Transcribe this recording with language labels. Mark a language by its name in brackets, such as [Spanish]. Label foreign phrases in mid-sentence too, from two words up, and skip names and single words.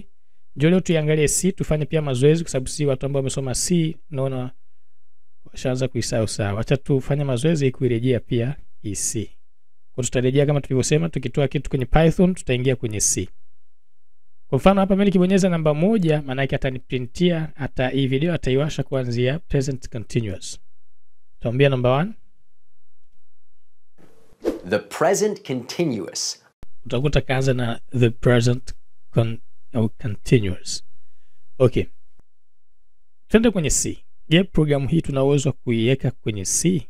[Swahili] Njoo leo tuangalie C, tufanye pia mazoezi kwa sababu C watu ambao wamesoma C naona washaanza kuisahau sawa. Acha tufanye mazoezi ili kuirejea pia hii C. Kwa tutarejea kama tulivyosema, tukitoa kitu kwenye Python tutaingia kwenye C. Kwa mfano hapa mimi nikibonyeza namba 1 maana yake ataniprintia hata hii video ataiwasha kuanzia [English] present continuous. [Swahili] Tuambia namba 1. [English] The present continuous. [Swahili] Utakuta kaanza na [English] the present continuous. [Swahili] Okay. Twende kwenye C. Je, programu hii tuna uwezo kuiweka kwenye C?